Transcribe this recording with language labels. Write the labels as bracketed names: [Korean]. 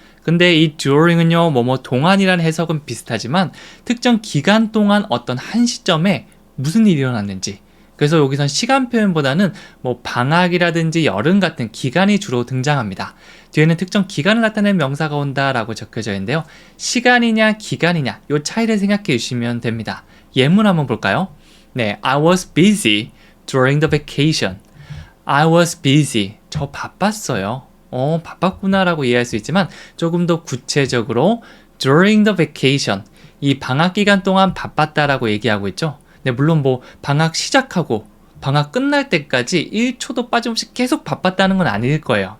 [Korean] 근데 이 during은요, 동안이라는 해석은 비슷하지만 특정 기간 동안 어떤 한 시점에 무슨 일이 일어났는지, 그래서 여기선 시간 표현보다는 방학이라든지 여름 같은 기간이 주로 등장합니다. 뒤에는 특정 기간을 나타내는 명사가 온다라고 적혀져 있는데요. 시간이냐 기간이냐 이 차이를 생각해 주시면 됩니다. 예문 한번 볼까요? [English] 네, I was busy during the vacation. I was busy. [Korean] 저 바빴어요. 바빴구나라고 이해할 수 있지만 조금 더 구체적으로 [English] during the vacation. [Korean] 이 방학 기간 동안 바빴다라고 얘기하고 있죠. 네, 물론 방학 시작하고 방학 끝날 때까지 1초도 빠짐없이 계속 바빴다는 건 아닐 거예요.